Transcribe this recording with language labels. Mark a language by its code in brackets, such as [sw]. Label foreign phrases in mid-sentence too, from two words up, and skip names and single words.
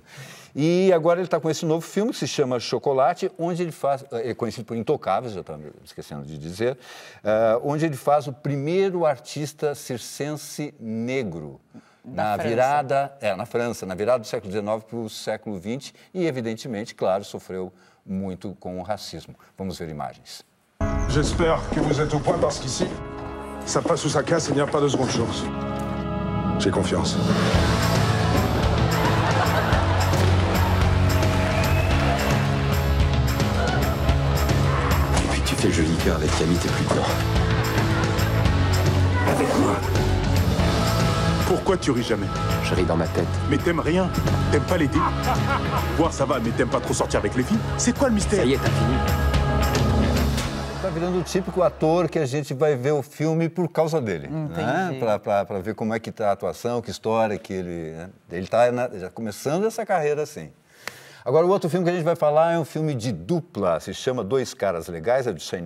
[pt] E agora ele está com esse novo filme que se chama Chocolate, onde ele faz, é conhecido por Intocáveis, eu estava esquecendo de dizer, onde ele faz o primeiro artista circense negro. Na França, na virada do século XIX para o século XX e, evidentemente, claro, sofreu muito com o racismo. Vamos ver imagens. [fr] J'espère que vous êtes au point parce qu'ici, ça passe ou ça casse, il n'y a pas de seconde chance. J'ai confiance. Et puis tu fais le joli cœur avec Camille, t'es plus dedans. Avec moi. Pourquoi tu ris jamais? Je ris dans ma tête. Mais t'aimes rien. T'aimes pas l'été. Boire, ça va, mais t'aimes pas trop sortir avec les filles. C'est quoi le mystère? Ça y est, t'as fini. [pt] Está virando o típico ator que a gente vai ver o filme por causa dele, né? Para ver como é que está a atuação, que história que ele... Né? Ele está já começando essa carreira assim. Agora, o outro filme que a gente vai falar é um filme de dupla, se chama Dois Caras Legais, é de Shane